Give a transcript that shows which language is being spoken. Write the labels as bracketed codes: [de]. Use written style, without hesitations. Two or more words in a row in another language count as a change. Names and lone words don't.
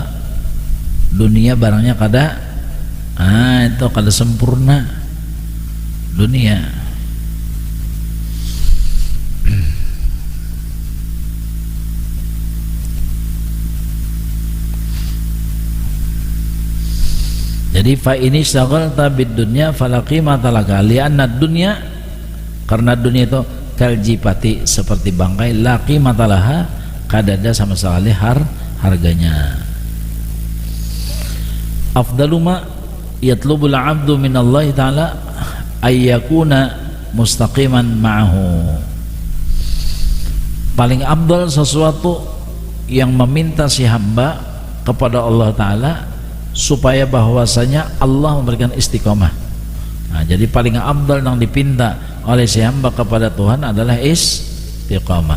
[bjn] Dunia barangnya kada, itu kada sempurna dunia. [id] Jadi fa ini [ar] شغلت بالدنيا فلا قيمة لك لأن دنيا, [id] karena dunia itu kaljipati seperti bangkai, [ar] لا قيمة لها, [id] kada ada sama sekali harganya. [ar] أفضل ما يطلب العبد من الله تعالى أن يكون مستقيما معه. [id] Paling afdal sesuatu yang meminta si hamba kepada Allah Ta'ala supaya bahwasanya Allah memberikan istiqomah. Nah, jadi paling afdal yang dipinta oleh si hamba kepada Tuhan adalah istiqomah.